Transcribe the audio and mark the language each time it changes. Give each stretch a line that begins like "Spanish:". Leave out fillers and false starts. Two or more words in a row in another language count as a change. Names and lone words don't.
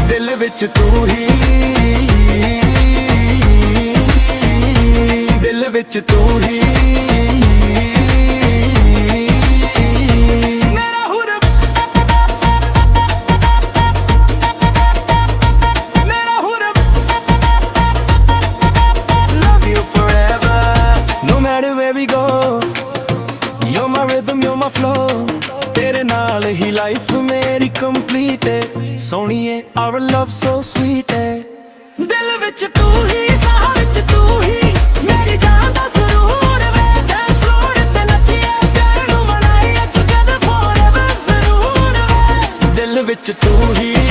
Punjabi: ਦਿਲ ਵਿੱਚ ਤੂੰ ਹੀ, ਦਿਲ ਵਿੱਚ ਤੂੰ ਹੀ, ਮੇਰਾ ਹੋਰ ਵੇ, ਮੇਰਾ ਹੋਰ ਵੇ।
English: Love you forever, no matter where we go, you're my
Punjabi: ਤੇਰੇ ਨਾਲ ਹੀ ਲਾਈਫ ਮੇਰੀ ਕੰਪਲੀਟ ਏ ਸੋਹਣੀਏ
English: our love so sweet
Punjabi: ਏ ਦਿਲ ਵਿੱਚ ਤੂੰ ਹੀ ਸਾਹ ਵਿੱਚ ਤੂੰ ਹੀ ਮੇਰੀ ਜਾਨ ਦਾ ਸਰੂਰ ਵੇ
English: dance floor
Punjabi: ਤੇ ਨੱਚੀਏ ਪਿਆਰ ਨੂੰ ਮਨਾਈਏ
English: together forever
Punjabi: ਜ਼ਰੂਰ ਵੇ ਦਿਲ ਵਿੱਚ ਤੂੰ ਹੀ